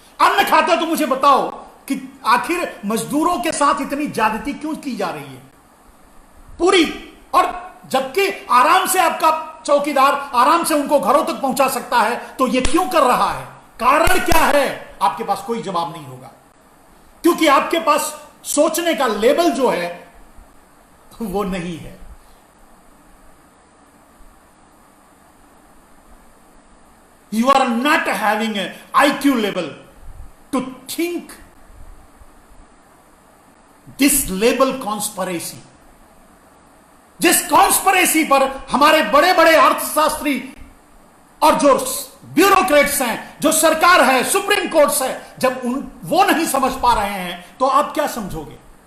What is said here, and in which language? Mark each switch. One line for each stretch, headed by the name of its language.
Hindi: अन्न खाते हो तो मुझे बताओ कि आखिर मजदूरों के साथ इतनी ज्यादती क्यों की जा रही है पूरी, और जबकि आराम से आपका चौकीदार आराम से उनको घरों तक पहुंचा सकता है, तो यह क्यों कर रहा है? कारण क्या है? आपके पास कोई जवाब नहीं होगा, क्योंकि आपके पास सोचने का लेवल जो है वो नहीं है।
English: You are not having an IQ level to think this label conspiracy.
Hindi: जिस कॉन्स्परेसी पर हमारे बड़े बड़े अर्थशास्त्री और जो ब्यूरोक्रेट्स हैं, जो सरकार है, सुप्रीम कोर्ट है, जब वो नहीं समझ पा रहे हैं तो आप क्या समझोगे?